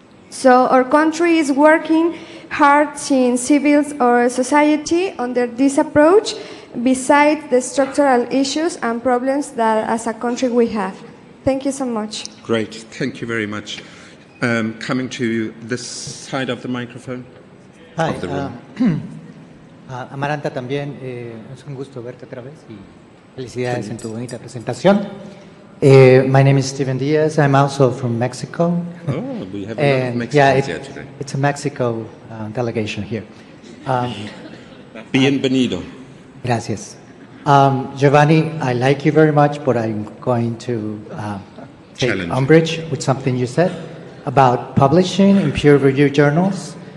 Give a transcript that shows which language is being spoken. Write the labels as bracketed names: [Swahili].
[English] So our country is working hard in civil or society under this approach, besides the structural issues and problems that as a country we have. Thank you so much. Great, thank you very much. Coming to this side of the microphone. Hi, of the room. [Spanish] Amaranta también, es un gusto verte otra vez y felicidades en tu bonita presentación. [English] My name is Steven Diaz. I'm also from Mexico. Oh, we have a lot of Mexicans here today. It's a Mexico delegation here. [Spanish] Bienvenido. Gracias. [English] Giovanni, I like you very much, but I'm going to take umbrage with something you said about publishing in peer-reviewed journals.